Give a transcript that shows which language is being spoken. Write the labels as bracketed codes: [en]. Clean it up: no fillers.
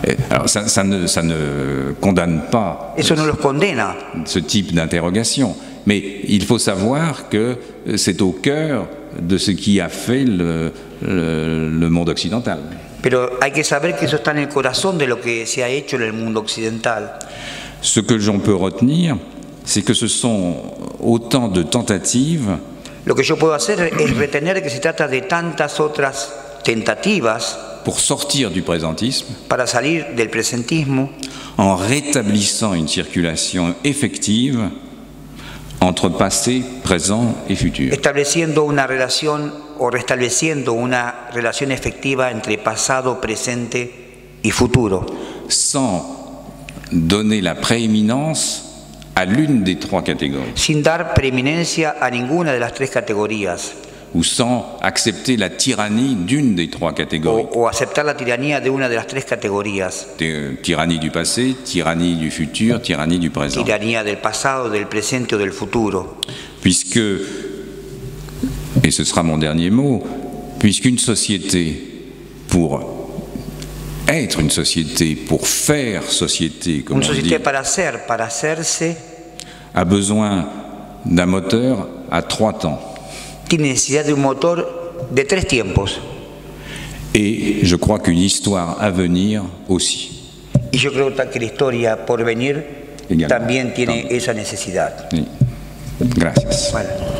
[fr] Alors ça ne condamne pas [es] Eso no los condena, [fr] ce type d'interrogation, mais il faut savoir que c'est au cœur de ce qui a fait le monde occidental. [es] pero hay que saber que eso está en el corazón de lo que se ha hecho en el mundo occidental. [fr] Ce que j'en peux retenir, c'est que ce sont autant de tentatives [es] Lo que yo puedo hacer es retener que se trata de tantas otras tentativas [fr] pour sortir du présentisme [es] para salir del presentismo, [fr] en rétablissant une circulation effective entre passé, présent et futur. [es] estableciendo una relación o restableciendo una relación efectiva entre pasado, presente y futuro, [fr] Sans donner la prééminence à l'une des trois catégories, [es] sin dar preeminencia a ninguna de las tres categorías [fr] ou sans accepter la tyrannie d'une des trois catégories. [es] o aceptar la tiranía de una de las tres categorías, [fr] Tyrannie du passé, tyrannie du futur, tyrannie du présent. [es] tiranía del pasado, del presente o del futuro. [fr] Puisque, et ce sera mon dernier mot, puisqu'une société, pour être une société, pour faire société, comme [es] Una [fr] on dit, [es] sociedad para ser, para hacerse, [fr] a besoin d'un moteur à 3 temps. [es] tiene necesidad de un motor de 3 tiempos. [fr] Et je crois qu'une histoire à venir aussi. [es] Y yo creo que la historia por venir [fr] Également. [es] también tiene esa necesidad. [fr] Oui. [es] Gracias. Bueno.